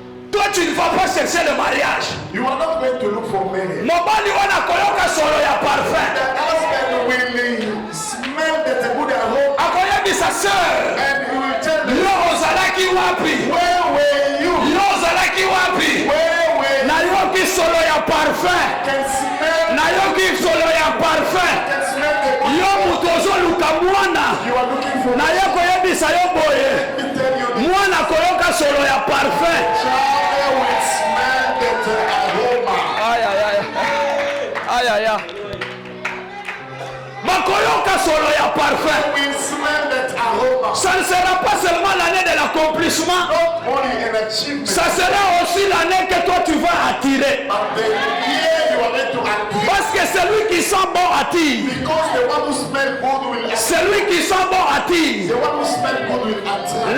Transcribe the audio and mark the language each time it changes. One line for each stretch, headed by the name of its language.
French: Toi, tu ne vas pas chercher le mariage.
English: You are not going to look for marriage.
Lingala: Mobali wana koyoka solo ya parfum.
English: The husband will smell that good aroma.
Lingala: Akoyebi sa sœur.
English: And he will tell them,
Lingala: Yo ozalaki wapi?
English: where were you?
Lingala: Yo ozalaki wapi?
English: Where were you?
Lingala: Nayoki solo ya parfum.
English: Can smell.
Lingala: Nayoki solo ya parfum.
English: Can smell the good.
Lingala: Yo mutu ozoluka mwana.
English: You are looking for.
Lingala: Nayo koyebisa yo boye.
English: Let me tell you this.
Lingala: Mwana koyoka solo ya parfum.
English: Child will smell that aroma.
Lingala: Aïe aïe aïe. Aïe aïe aïe. Makoyoka solo ya parfum.
English: Will smell that aroma.
French: Ça ne sera pas seulement l'année de l'accomplissement.
English: Not only an achievement.
French: Ça sera aussi l'année que toi tu vas attirer.
English: But the year you are going to attract.
French: Parce que celui qui sent bon attire.
English: Because the one who smell good will attract.
French: Celui qui sent bon attire.
English: The one who smell good will attract.